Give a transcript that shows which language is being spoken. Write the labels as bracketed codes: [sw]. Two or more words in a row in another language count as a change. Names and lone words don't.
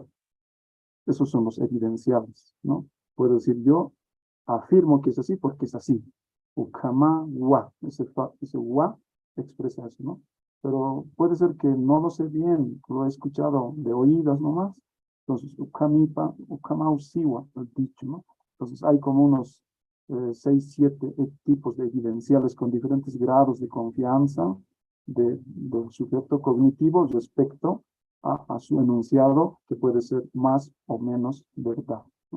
[es] Esos son los evidenciales, ¿no? Puedo decir yo afirmo que es así porque es así. [ay] Ukama wa, [es] ese wa expresa eso, ¿no? Pero puede ser que no lo sé bien, lo he escuchado de oídas nomás. Entonces, [ay] ukamipa, ukama usiwa, [es] el dicho, ¿no? Entonces hay como unos 6, 7 tipos de evidenciales con diferentes grados de confianza del sujeto cognitivo respecto a su enunciado, que puede ser más o menos verdad, ¿no?